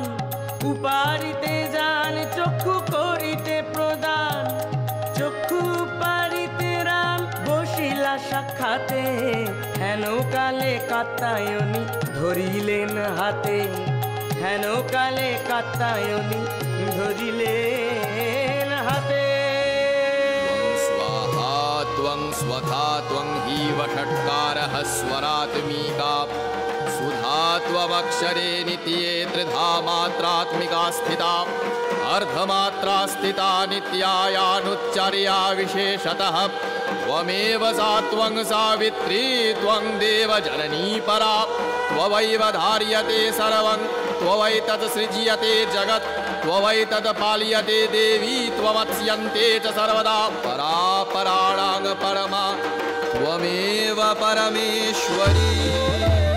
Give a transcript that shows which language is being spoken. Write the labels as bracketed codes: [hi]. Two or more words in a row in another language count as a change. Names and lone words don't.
[bn] উপারিতে যান চক্ষু করিতে প্রদান, চক্ষু পারিতে রাম বসিলা সাক্ষাতে হেন কালে কাত্তায়নী ধরিলেন হাতে, হেন কালে কাত্তায়নী ধরিলেন হাতে। [sa] स्वाहा त्वं स्वधा त्वं हि वषट्कारः स्वरात्मिका सुधा त्वमक्षरे नित्ये त्रिधा मात्रात्मिका स्थिता अर्धमात्रा स्थिता नित्यायानुच्चर्या विशेषतः त्वमेव सा त्वं सावित्री त्वं देवजननी परा त्ववैव धार्यते सर्वं त्ववैतत् सृज्यते जगत् त्ववैतत् पाल्यते देवी त्वमत्स्यन्ते च सर्वदा परा पराणां परमा त्वमेव परमेश्वरी।